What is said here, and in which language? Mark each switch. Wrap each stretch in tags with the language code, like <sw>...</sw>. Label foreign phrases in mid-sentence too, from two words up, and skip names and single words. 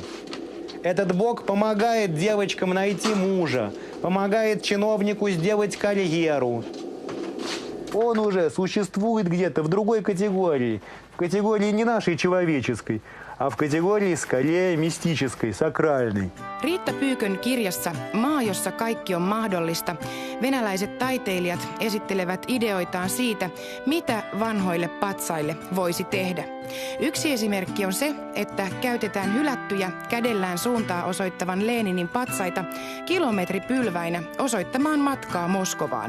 <ru>Этот Бог помогает девочкам найти мужа, помогает чиновнику сделать карьеру. Он уже существует где-то в другой категории, категории не нашей человеческой, а в категории скорее мистической, сакральной.</ru> <fi>Riitta Pyykön kirjassa Maa, jossa kaikki on mahdollista, venäläiset taiteilijat esittelevät ideoitaan siitä, mitä vanhoille patsaille voisi tehdä. Yksi esimerkki on se, että käytetään hylättyjä kädellään suuntaa osoittavan Leninin patsaita kilometripylväinä osoittamaan matkaa Moskovaan.</fi>